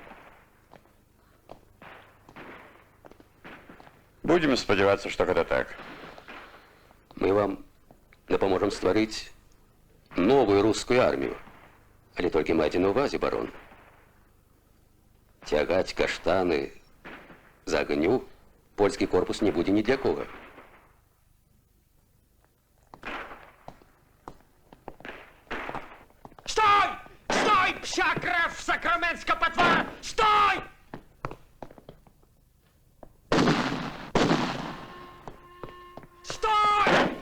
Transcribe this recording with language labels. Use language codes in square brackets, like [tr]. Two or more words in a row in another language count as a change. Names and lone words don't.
[be] Будем спадзявацца, што гэта так. Мы вам дапаможам стварыць новую рускую армію. Але толькі майце на ўвазе, барон. Цягаць каштаны з агню польскі корпус не будзе ні для кого. Стой! [pl] Стой, psia krew sakramencka potwora! [be] Стой! Стой!